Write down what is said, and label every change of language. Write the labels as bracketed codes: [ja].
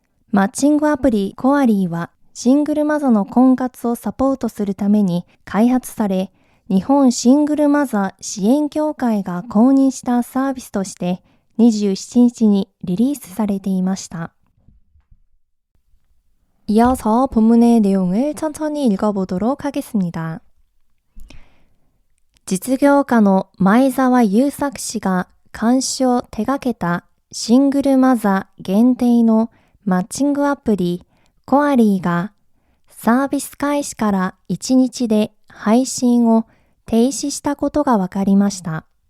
[ja] マッチングアプリコアリーはシングルマザの婚活をサポートするために開発され、日本シングルマザー支援協会が公認したサービスとして27日にリリースされていました。 [ko] 이어서 본문의 내용을 천천히 읽어보도록 하겠습니다. [ja] 実業家の前澤友作氏が監修を手掛けたシングルマザー限定のマッチングアプリコアリーがサービス開始から1日で配信を停止したことが分かりました。